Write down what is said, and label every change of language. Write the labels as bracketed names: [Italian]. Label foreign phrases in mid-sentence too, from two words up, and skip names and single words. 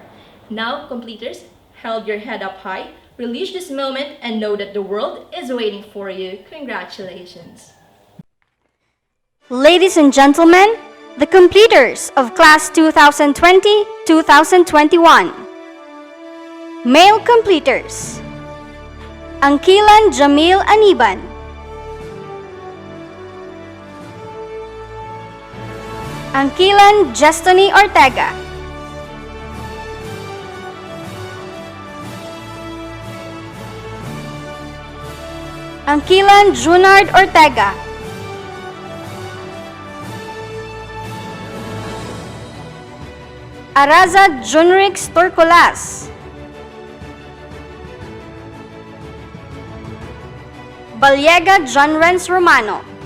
[English] Now, completers, hold your head up high, relish this moment, and know that the world is waiting for you. Congratulations. Ladies and gentlemen, the completers of Class 2020-2021. Male completers: Angkilan Jamil Aniban, Angkilan Jestony Ortega, Angkilan Junard Ortega, Araza Junrix Turcolas, Baliega John Renz Romano,